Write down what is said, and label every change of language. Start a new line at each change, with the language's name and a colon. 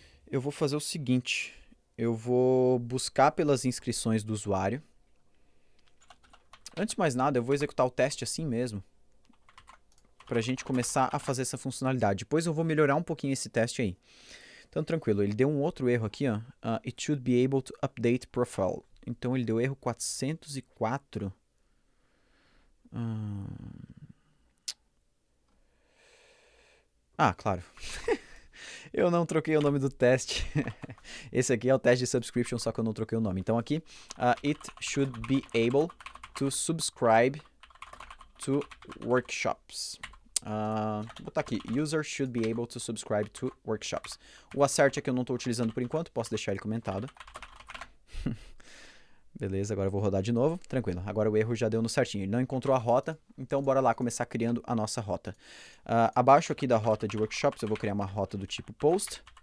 Portuguese: Eu vou fazer o seguinte. Eu vou buscar pelas inscrições do usuário. Antes de mais nada, eu vou executar o teste assim mesmo, para a gente começar a fazer essa funcionalidade. Depois eu vou melhorar um pouquinho esse teste aí. Então, tranquilo, ele deu um outro erro aqui, ó.
English: It should be able to update profile.
Portuguese: Então, ele deu erro 404. Claro. Eu não troquei o nome do teste. Esse aqui é o teste de subscription, só que eu não troquei o nome. Então, aqui,
English: it should be able to subscribe to workshops.
Portuguese: Vou botar aqui,
English: user should be able to subscribe to workshops.
Portuguese: O assert aqui eu não estou utilizando por enquanto, posso deixar ele comentado. Beleza, agora eu vou rodar de novo, tranquilo. Agora o erro já deu no certinho, ele não encontrou a rota, então bora lá começar criando a nossa rota. Abaixo aqui da rota de workshops, eu vou criar uma rota do tipo post.